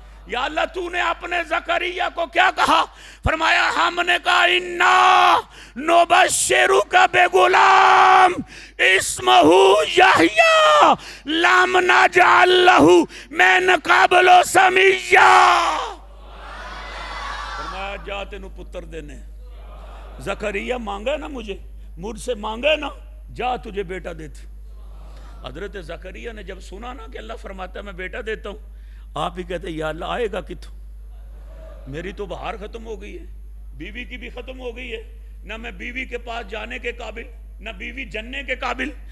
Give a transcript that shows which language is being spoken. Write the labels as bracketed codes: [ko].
[ur] یا اللہ تو نے اپنے زکریا کو کیا کہا؟ فرمایا ہم نے کہا [ar] انا نبشرک بغلام اسمہ یحییٰ لم نجعل لہ من قبل سمیا. [pa] فرمایا جا تینوں پتر دینے. [ur] زکریا مانگا نا مجھ سے مانگا نا، جا تجھے بیٹا دیتے. حضرت زکریا نے جب سنا نا کہ اللہ فرماتا ہے میں بیٹا دیتا ہوں، آپ ہی کہتے یا اللہ آئے گا کتوں؟ میری تو بہار ختم ہو گئی ہے، بیوی کی بھی ختم ہو گئی ہے، نہ میں بیوی کے پاس جانے کے قابل، نہ بیوی جننے کے قابل.